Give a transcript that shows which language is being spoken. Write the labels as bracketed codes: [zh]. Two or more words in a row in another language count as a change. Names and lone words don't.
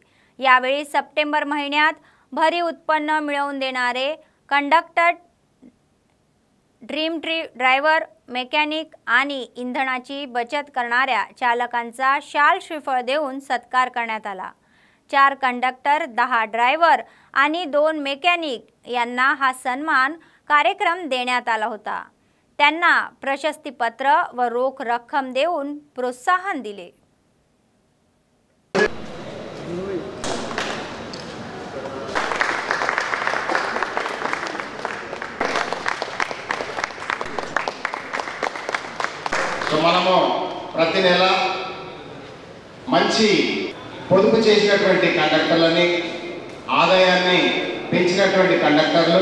[mr] यावेळी सप्टेंबर महिन्यात भरीव उत्पन्न मिळवून देणारे कंडक्टर, ड्रीम ड्रायव्हर, मेकॅनिक आणि इंधनाची बचत करणाऱ्या चालकांचा शाल श्रीफळ देऊन सत्कार करण्यात आला। 4 कंडक्टर, 10 ड्रायव्हर आणि 2 मेकॅनिक यांना हा सन्मान कार्यक्रम देण्यात आला होता। त्यांना प्रशस्तीपत्र व रोख रक्कम देऊन प्रोत्साहन दिले। [te] మనము ప్రతి నెల మంచి పొదుపు చేసినటువంటి కండక్టర్లని ఆదాయాన్ని పెంచినటువంటి కండక్టర్లు,